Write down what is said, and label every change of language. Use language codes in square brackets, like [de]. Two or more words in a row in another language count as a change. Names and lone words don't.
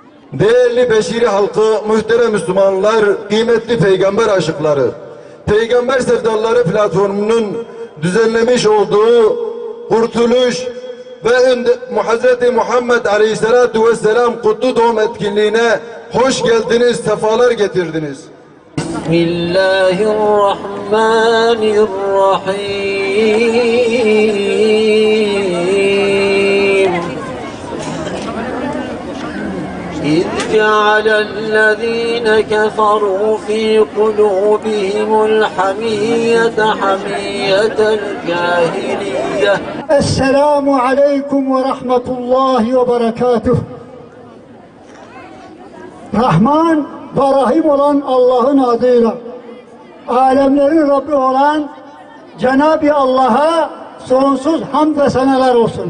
[tr] Değerli Beşiri halkı, muhterem Müslümanlar, kıymetli peygamber aşıkları, Peygamber Sevdaları platformunun düzenlemiş olduğu Kurtuluş ve Hz. Muhammed [ar] عليه الصلاة والسلام [tr] Kutlu Doğum etkinliğine hoş geldiniz, sefalar getirdiniz. [ar] بسم الله الرحمن الرحيم. إذ جعل الذين كفروا في قلوبهم الحمية حمية الجاهلية. السلام عليكم ورحمة الله وبركاته. [tr] Rahman ve Rahim olan Allah'ın adıyla, alemlerin Rabbi olan Cenab-ı Allah'a sonsuz hamd ve seneler olsun.